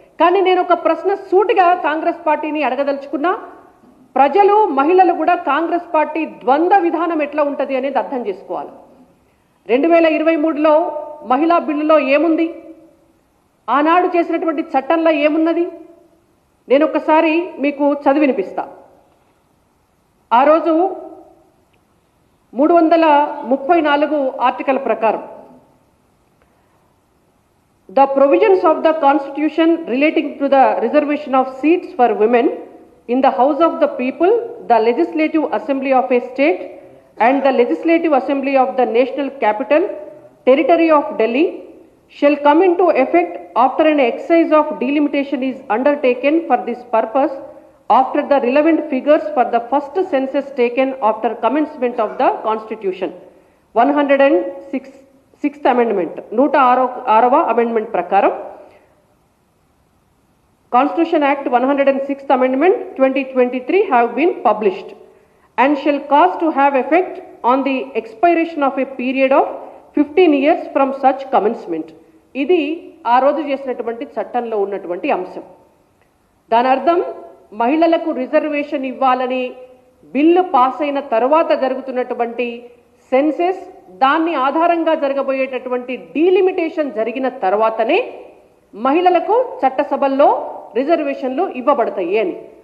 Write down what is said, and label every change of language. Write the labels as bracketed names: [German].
[Telugu] కానీ నేను ఒక ప్రశ్న సూటిగా కాంగ్రెస్ పార్టీని అడగదలుచుకున్నా, ప్రజలు, మహిళలు కూడా కాంగ్రెస్ పార్టీ ద్వంద్వ విధానం ఎట్లా ఉంటుంది అనేది అర్థం చేసుకోవాలి. 2023లో మహిళా బిల్లులో ఏముంది, ఆనాడు చేసినటువంటి చట్టంలో ఏమున్నది, నేను ఒకసారి మీకు చదివినిపిస్తా. ఆ రోజు [English] 334 article ప్రకారం the provisions of the constitution relating to the reservation of seats for women in the House of the People, the Legislative Assembly of a state and the Legislative Assembly of the National Capital Territory of Delhi shall come into effect after an exercise of delimitation is undertaken for this purpose after the relevant figures for the first census taken after commencement of the Constitution. 106th Amendment, 106వ Amendment ప్రకారం Constitution Act 106th Amendment 2023 have been published and shall cause to have effect on the expiration of a period of 15 years from such commencement. [Telugu] ఇది ఆ రోజు చేసినటువంటి చట్టంలో ఉన్నటువంటి అంశం. దాని అర్థం మహిళలకు రిజర్వేషన్ ఇవ్వాలని బిల్లు పాస్ అయిన తర్వాత జరుగుతున్నటువంటి సెన్సెస్, దాన్ని ఆధారంగా జరగబోయేటటువంటి డీలిమిటేషన్ జరిగిన తర్వాతనే మహిళలకు చట్టసభల్లో రిజర్వేషన్లు ఇవ్వబడతాయి అని.